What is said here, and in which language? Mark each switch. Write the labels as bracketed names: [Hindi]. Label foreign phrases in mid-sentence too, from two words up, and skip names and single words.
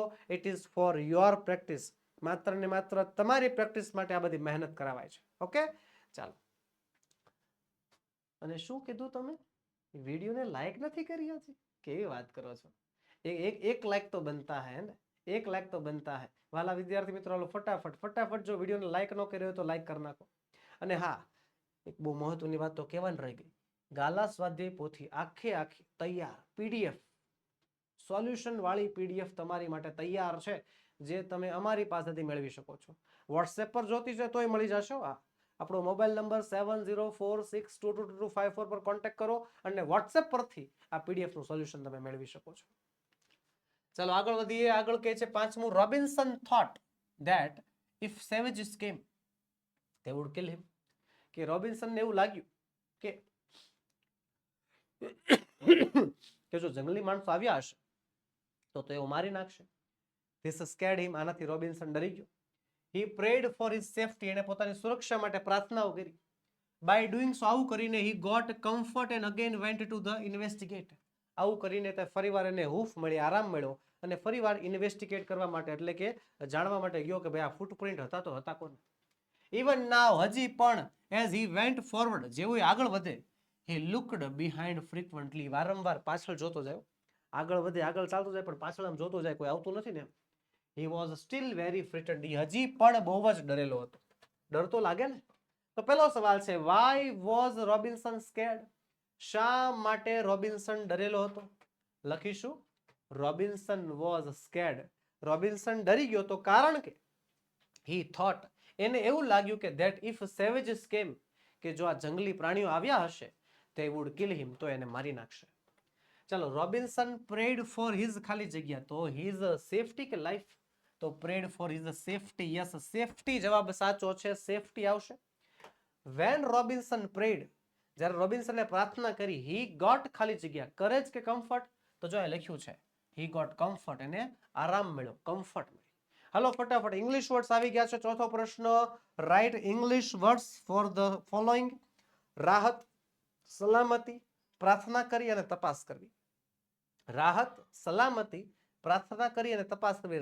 [English] It is for your practice, [Gujarati] માત્ર ને માત્ર તમારી પ્રેક્ટિસ માટે આ બધી મહેનત કરાવાય છે. ઓકે, ચાલો. અને શું કીધું તમે, વિડીયોને લાઈક નથી કરી હજી? કેવી વાત કરો છો? [Hindi] एक लाइक तो बनता है ने, 1 लाख तो बनता है। [Gujarati] વાલા વિદ્યાર્થી મિત્રો ફટાફટ જો વીડિયો ને લાઈક ન કર્યો તો લાइक કરી નાખો। અને હા, એક બહુ મહત્વની વાત તો કહેવાની રહી ગઈ, ગાલા સ્વાધ્યાય પોથી આખી તૈયાર [English] PDF solution [Gujarati] વાળી પીડીએફ તમારી માટે તૈયાર છે, જે તમે અમારી પાસેથી મેળવી શકો છો। વોટ્સએપ પર જોતી છે તોય મળી જશે। આપણો [English] mobile number [Gujarati] 7046222254 પર કોન્ટેક્ટ કરો અને વોટ્સએપ પરથી આ પીડીએફ નું સોલ્યુશન તમે મેળવી શકો છો। ચાલો આગળ વધીએ। આગળ કહે છે પાંચમું, [English] Robinson thought that if savages came they would kill him। [Gujarati] કે રોબિન્સનને એવું લાગ્યું કે જો જંગલી માણસો આવ્યા હશે તો તેઓ મારી નાખશે। [English] This scared him। [Gujarati] આનાથી રોબિન્સન ડરી ગયો। [English] He prayed for his safety। [Gujarati] એને પોતાની સુરક્ષા માટે પ્રાર્થનાઓ કરી। [English] By doing so, [Gujarati] આવું કરીને [English] he got comfort and again went to the investigate। [Gujarati] આવું કરીને તે ફરીવાર એને હૂફ મળી, આરામ મળ્યો અને ફરીવાર ઇન્વેસ્ટિગેટ કરવા માટે એટલે કે જાણવા માટે ગયો કે ભાઈ આ ફૂટપ્રિન્ટ હતા તો હતા કોણ। [English] Even now, [Gujarati] હજી પણ [English] as he went forward, [Gujarati] જેવું આગળ વધે, [English] he looked behind frequently। [Gujarati] વારંવાર પાછળ જોતો જાય। આગળ વધે, આગળ ચાલતો જાય પણ પાછળ આમ જોતો જાય, કોઈ આવતું નથી ને। He was still very frightened। હજી પણ બહુ જ ડરેલો હતો। ડર તો લાગે ને। તો પહેલો સવાલ છે, [English] why was Robinson scared? [Gujarati] શા માટે રોબિન્સન ડરેલો હતો? લખીશું [English] Robinson was scared। [Gujarati] રોબિન્સન ડરી ગયો તો કારણ કે [English] he thought, [Gujarati] એને એવું લાગ્યું કે [English] that if savages came, [Gujarati] કે જો આ જંગલી પ્રાણીઓ આવ્યા હશે, [English] they would kill him, [Gujarati] તો એને મારી નાખશે। [English] ચાલો, રોબિન્સન prayed for his [Gujarati] ખાલી જગ્યા, [English] તો his safety કે life? તો prayed for his safety। yes, safety [Gujarati] જવાબ સાચો છે, [English] safety આવશે। when Robinson prayed, [Gujarati] જ્યારે રોબિન્સને પ્રાર્થના કરી, [English] he got [Gujarati] ખાલી જગ્યા [English] courage કે comfort? [Gujarati] તો જો અહીં લખ્યું છે [English] he got comfort, [Gujarati] એને આરામ મળ્યો, comfort મળ્યો। હાલો ફટાફટ [English] English words [Gujarati] આવી ગયા છે। ચોથો પ્રશ્ન, [English] write English words for the following. [Gujarati] રાહત, સલામતી, પ્રાર્થના કરી અને તપાસ કરવી। રાહત, સલામતી, પ્રાર્થના કરી અને તપાસ કરવી।